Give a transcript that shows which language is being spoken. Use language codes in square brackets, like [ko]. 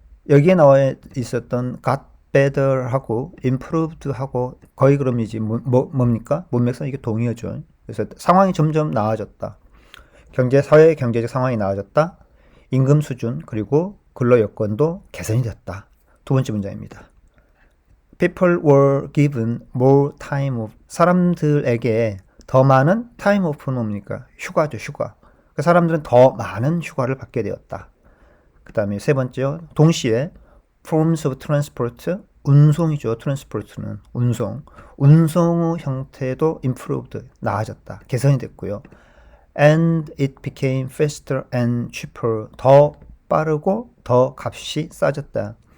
[ko] 여기에 나와 있었던 got better 하고 improved 하고 거의 그럼이지 뭡니까? 문맥상 이게 동의어죠. 그래서 상황이 점점 나아졌다. 사회 경제적 상황이 나아졌다. 임금 수준 그리고 근로 여건도 개선이 됐다. 두 번째 문장입니다. [en] People were given more time off. [ko] 사람들에게 더 많은 time off는 뭡니까? 휴가죠, 휴가. 그러니까 사람들은 더 많은 휴가를 받게 되었다. 그 다음에 세 번째요. [en] 동시에 forms of transport, 운송이죠. [ko] 트랜스포트는 운송의 형태도 improved, 나아졌다, 개선이 됐고요. [en] And it became faster and cheaper, [ko] 더 빠르고 더 값이 싸졌다.